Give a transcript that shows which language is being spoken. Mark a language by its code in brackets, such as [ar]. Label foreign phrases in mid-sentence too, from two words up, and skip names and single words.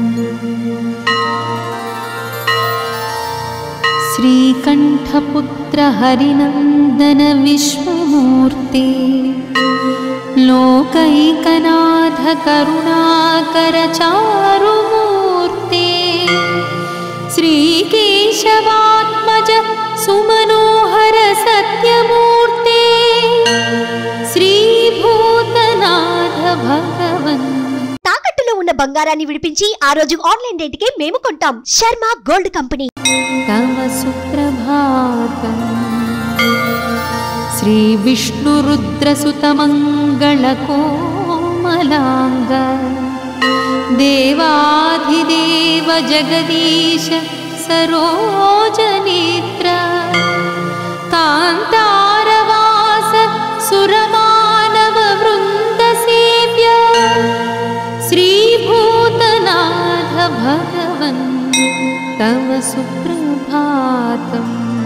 [sa] श्रीकण्ठपुत्र हरिनन्दन विश्वमूर्ते, लोकैकनाथ करुणाकर चारुमूर्ते, श्रीकेशवात्मज सुमनोहर सत्यमूर्ते, श्रीभूतनाथ भगवन्। [te] తాకట్టులో ఉన్న బంగారాన్ని విడిపించి ఆ రోజు ఆన్లైన్ రేటుకే మేము కొంటాం. శర్మ గోల్డ్ కంపెనీ. [sa] तव सुप्रभातम्। श्री विष्णुरुद्रसुतमङ्गलकोमलाङ्ग, देवाधिदेव जगदीश सरोजनेत्र, कान्तारवास सुरमानव वृन्दसेव्य, श्रीभूतनाथ भगवन् तव सुप्रभातम्।